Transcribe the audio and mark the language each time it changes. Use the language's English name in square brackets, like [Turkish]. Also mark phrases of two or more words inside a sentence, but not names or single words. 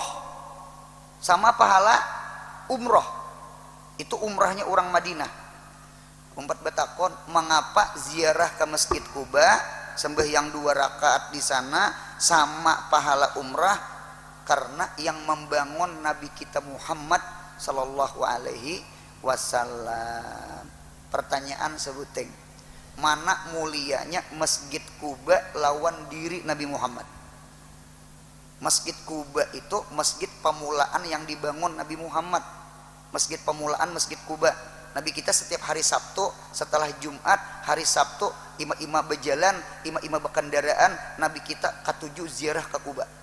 [Banjar] Sama pahala umroh. Itu umrahnya orang Madinah. Umpat betakon, mengapa ziarah ke Masjid Kuba, sembahyang 2 rakaat di sana sama pahala umrah? Karena yang membangun Nabi kita Muhammad [Arabic] صلى الله عليه وسلم. [Banjar] Pertanyaan sebuting, mana mulianya Masjid Kuba lawan diri Nabi Muhammad? Masjid Kuba itu masjid pemulaan yang dibangun Nabi Muhammad. Masjid pemulaan Masjid Kuba. Nabi kita setiap hari Sabtu setelah Jumat, hari Sabtu ima-ima berjalan, ima-ima berkendaraan, Nabi kita ketujuh ziarah ke Kuba.